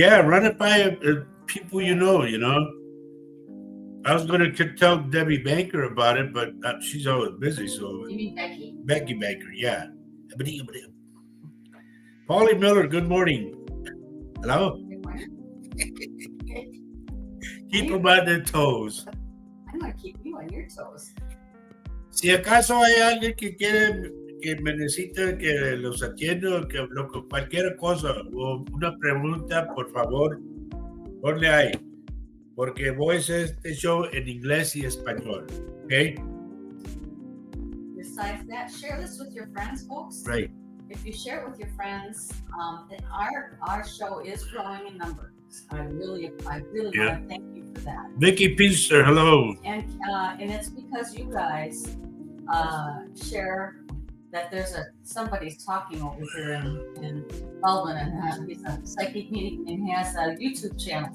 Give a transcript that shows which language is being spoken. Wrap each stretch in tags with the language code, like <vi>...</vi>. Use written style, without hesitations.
<en>Yeah, run it by people you know. I was going to tell Debbie Banker about it, but she's always busy. So You mean Becky? Becky Banker, yeah. Paulie Miller, good morning. Hello? Good morning. Keep them on their toes. I'm going to keep you on your toes.</en> <es>Si acaso hay alguien que quiere, que me necesita que los atienda, cualquier cosa o una pregunta, por favor, ponle ahí. Porque voy a hacer este show en inglés y español. ¿Ok?</es> <en>Besides that, share this with your friends, folks. Right. If you share it with your friends, our show is growing in numbers. I really want to thank you for that. Vicky Pinster, hello. And it's because you guys share that there's somebody's talking over here in Baldwin, and he's a psychic medium and he has a YouTube channel.</en>